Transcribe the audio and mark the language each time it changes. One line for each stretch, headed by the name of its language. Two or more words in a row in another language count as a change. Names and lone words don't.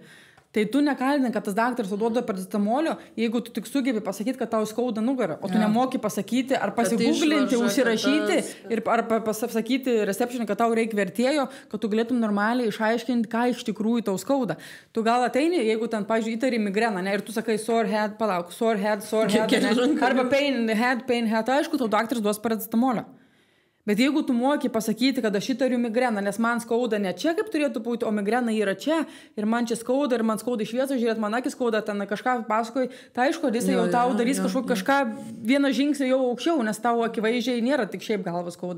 Lithuanian: Tai tu nekalbini, kad tas daktaras duoda paracetamolio, jeigu tu tik sugebi pasakyti, kad tau skauda nugarą, o tu nemoki pasakyti, ar pasigūglinti, užsirašyti ir ar pasakyti receptionui, kad tau reikia vertėjo, kad tu galėtum normaliai išaiškinti, ką iš tikrųjų tau skauda. Tu gal ateini, jeigu ten, pavyzdžiui, įtari migreną, ne, ir tu sakai
English: sore head, sore head,
Lithuanian: arba
English: pain head,
Lithuanian: aišku, tau daktaras duos paracetamolio. Bet jeigu tu moki pasakyti, kad aš įtariu migreną, nes man skauda ne čia, kaip turėtų būti, o migrena yra čia, ir man čia skauda, ir man skauda iš vietos, žiūrėt, man akis skauda, ten kažką pasakoji, tai aišku, jis jau tau darys kažką vieną žingsnį jau aukščiau, nes tau akivaizdžiai nėra tik šiaip galvas skauda.